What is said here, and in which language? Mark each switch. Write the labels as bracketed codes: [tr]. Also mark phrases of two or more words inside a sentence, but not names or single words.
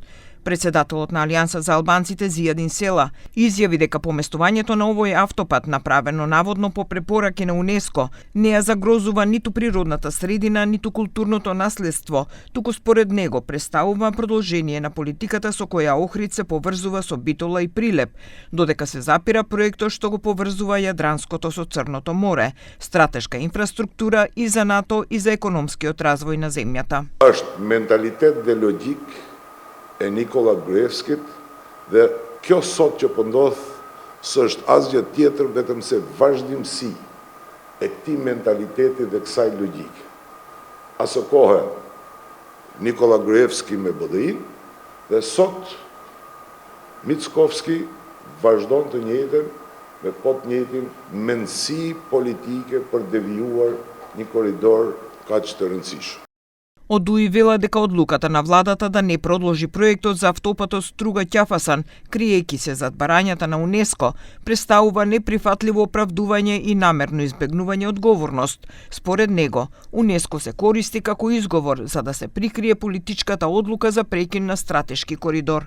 [mk] Председателот на Алијанса за албанците Зијадин Села изјави дека поместувањето на овој автопат, направено наводно по препораки на УНЕСКО, не ја загрозува ниту природната средина, ниту културното наследство, туку според него представува продолжение на политиката со која Охрид се поврзува со Битола и Прилеп, додека се запира проектот што го поврзува Јадранското со Црното море, стратешка инфраструктура и за НАТО и за економскиот развој на земјата. [sq] Mentalitet dhe logjikë e Nikola Gruevskit, dhe kjo sot që po ndodh s'është asgjë tjetër vetëm se vazhdimsi e këtij mentaliteti dhe kësaj logjike. Aso kohë Nikola Gruevski me BDI dhe sot Mickovski vazhdon të njëjtën me po të njëjtin mendësi politike për devijuar një korridor kaq të rëndësishëm. [mk] Одуи вела дека одлуката на владата да не продолжи проектот за автопатот Струга-Ќафасан, криејќи се зад барањата на УНЕСКО, представува неприфатливо оправдување и намерно избегнување одговорност. Според него, УНЕСКО се користи како изговор за да се прикрие политичката одлука за прекин на стратешки коридор.